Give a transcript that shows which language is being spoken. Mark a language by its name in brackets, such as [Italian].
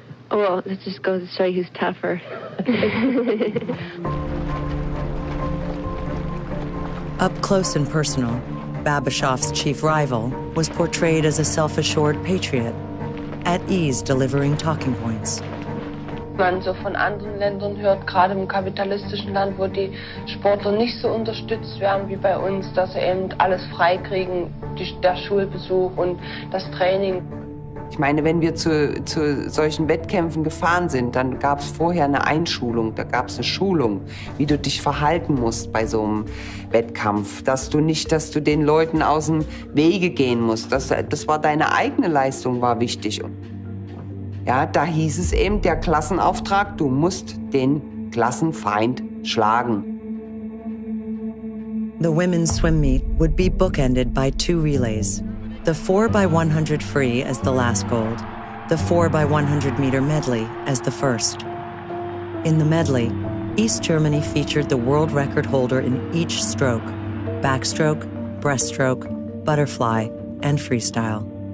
[English] Oh, well, that just goes to show you who's tougher. Up close and personal, Babashov's chief rival was portrayed as a self-assured patriot, at ease delivering talking points. [German] Man so von anderen Ländern hört, gerade im kapitalistischen Land, wo die Sportler nicht so unterstützt werden wie bei uns, dass sie eben alles freikriegen, der Schulbesuch und das Training. Ich meine, wenn wir zu solchen Wettkämpfen gefahren sind, dann gab es vorher eine Einschulung, da gab es eine Schulung, wie du dich verhalten musst bei so einem Wettkampf. Dass du den Leuten aus dem Wege gehen musst. Das war deine eigene Leistung, war wichtig. Ja, da hieß es eben, der Klassenauftrag, du musst den Klassenfeind schlagen. [English] The women's swim meet would be bookended by 2 relays. The 4x100 free as the last gold, the 4x100 meter medley as the first. In the medley, East Germany featured the world record holder in each stroke: backstroke, breaststroke, butterfly, and freestyle.